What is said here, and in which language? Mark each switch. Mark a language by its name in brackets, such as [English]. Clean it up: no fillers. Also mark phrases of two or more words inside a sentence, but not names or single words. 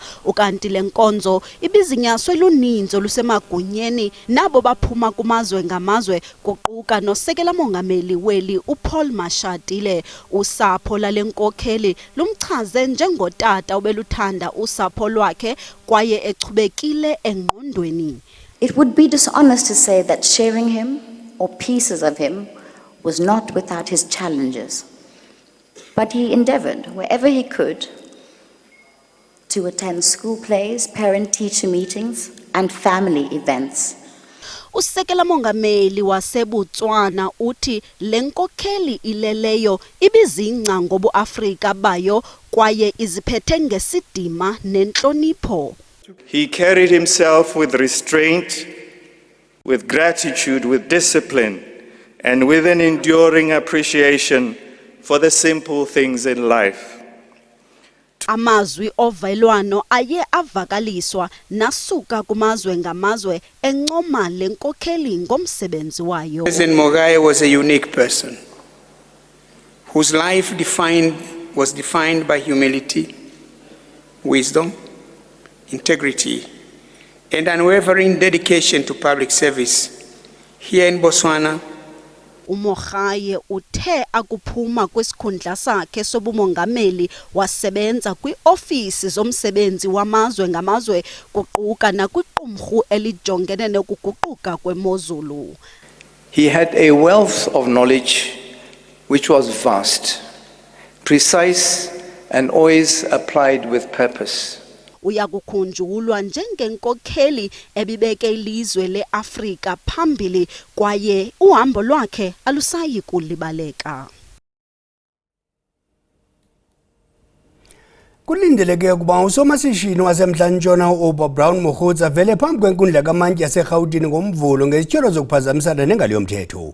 [Xhosa] Ukanti le nkonzo ibizinyaswe luninzi olusemagunyeni nabo baphuma kumazwe ngamazwe kuquka nosekela mongameli weli uPaul Mashatile. Usapho lale nkokheli lumchaze njengotata obeluthanda usapho lwakhe kwaye echubekile engqondweni. [English] It would be dishonest to say that sharing him or pieces of him was not without his challenges. But he endeavored wherever he could to attend school plays, parent-teacher meetings and family events. [Xhosa] Usekela mongameli waseBotswana uthi le nkokheli ileleyo ibizingca ngobuAfrika bayo kwaye iziphethe ngesidima nentlonipho. [English] He carried himself with restraint, with gratitude, with discipline, and with an enduring appreciation for the simple things in life. [Xhosa] Amazwi ovelwano aye avakaliswa nasuka kumazwe ngamazwe encoma le nkokheli ngomsebenzi wayo. [English] President Mogae was a unique person whose life was defined by humility, wisdom, integrity, and unwavering dedication to public service here in Botswana [Xhosa] uMogae uthe akuphuma kwisikhundla sakhe sobumongameli wasebenza kwiofisi zomsebenzi wamazwe ngamazwe kuquka nakwiqumrhu elijongene nokuguquka kwemozulu. [English] He had a wealth of knowledge which was vast, precise and always applied with purpose. [Xhosa] Uyakukhunjulwa njengenkokheli ebibeke ilizwe leAfrika phambili kwaye uhambo lwakhe alusayi kulibaleka. Kulindeleke ukuba usomashishini wasemntla-ntshona u-Oba Brown Mokhotsi avele phambi kwenkundla kamantyi yaseRhawutini ngoMvulo ngezityholo zokuphazamisana nengalo yomthetho.